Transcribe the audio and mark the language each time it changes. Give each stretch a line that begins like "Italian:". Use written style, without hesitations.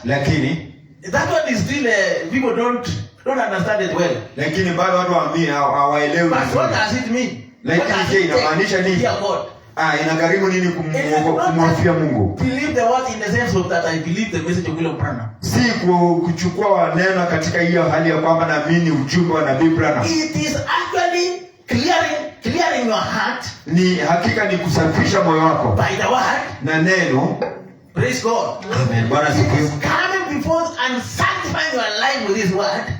Swahili: Lakini
English: that one is still people don't understand it well.
Swahili: lakini bado watu hawaelewi.
English: But what does it mean?
Swahili: Lakini je, inamaanisha nini?
English: Dear God.
Swahili: Inagharimu nini kumwafia Mungu?
English: Believe the word in the sense of that I believe the message of William Branham.
Swahili: Si kuchukua neno katika hiyo hali ya kwamba naamini ujumbe wa Nabii Branham.
English: It is actually clearing your heart.
Swahili: Ni hakika ni kusafisha moyo wako
English: By the word.
Swahili: na neno.
English: Praise God.
Swahili: Amen. Bwana sifiwe.
English: Coming before and sanctifying your life with His word.